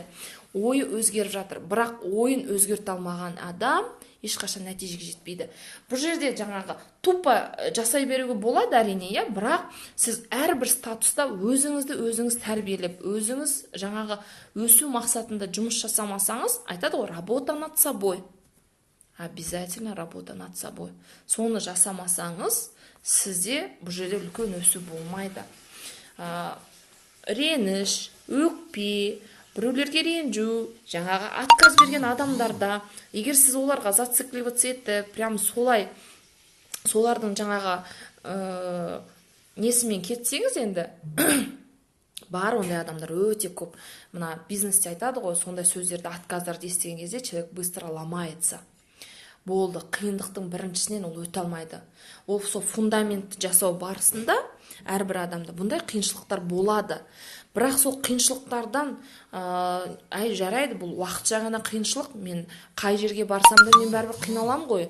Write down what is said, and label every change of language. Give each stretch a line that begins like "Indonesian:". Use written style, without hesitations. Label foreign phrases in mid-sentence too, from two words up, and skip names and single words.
Kazakh: Ойы өзгеріп жатыр, бірақ ойын өзгерте алмаған адам ешқашан нәтижеге жетпейді. Бұл жерде жаңағы тупо жасай беруге болады әрине, бірақ сіз әрбір статуста өзіңізді өзіңіз тәрбиелеп, өзіңіз жаңағы өсу мақсатында жұмыс жасамасаңыз, айтады ғой,
Russian: работа над собой. Обязательно работа над собой.
Kazakh: Соны жасамасаңыз, сізде бұл жерде үлкен өсу болмайды. Реніш, өкпе, біреулерге ренжу, жаңағы отказ берген адамдарда, егер сіз оларға зацикливаться етіп, прям солардың жаңағы несімен кетсеңіз енді, бар ондай адамдар өте көп. Мына бизнесте айтады ғой, сондай сөздерді, отказдарды естіген кезде
Russian: человек быстро ломается.
Kazakh: Болды, қиындықтың біріншісінен ол өте алмайды. Ол сол фундаментті жасау барысында әрбір адамда бұндай қиыншылықтар болады. Бірақ сол қиыншылықтардан жарайды, бұл уақытша ғана қиыншылық, мен қай жерге барсам да мен бәрібір қиналам ғой.